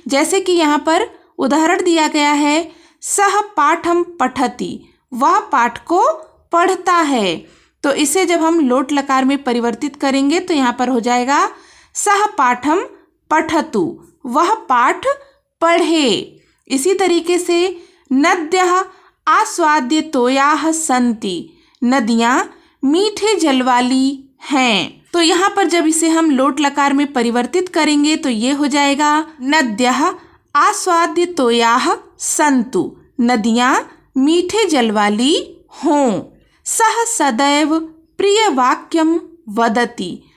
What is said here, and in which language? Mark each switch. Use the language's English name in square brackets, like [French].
[Hindi] जैसे कि यहाँ पर उदाहरण दिया गया है [Sanskrit] सह पाठम पठति। [Hindi] वह पाठ को पढ़ता है। तो इसे जब हम लोट लकार में परिवर्तित करेंगे तो यहाँ पर हो जाएगा [Sanskrit] सह पाठम पठतु। [Hindi] वह पाठ पढ़े। इसी तरीके से [Sanskrit] नद्यः आस्वाद्य तोयाः सन्ति। [Hindi] नदियाँ मीठे जल वाली हैं। तो यहाँ पर जब इसे हम लोट लकार में परिवर्तित करेंगे तो ये हो जाएगा [Sanskrit] नद्यः आस्वाद्य तोयाः सन्तु। [Hindi] नदियाँ मीठे जल वाली हों। [Sanskrit] सह सदैव प्रिय वाक्यम वदति।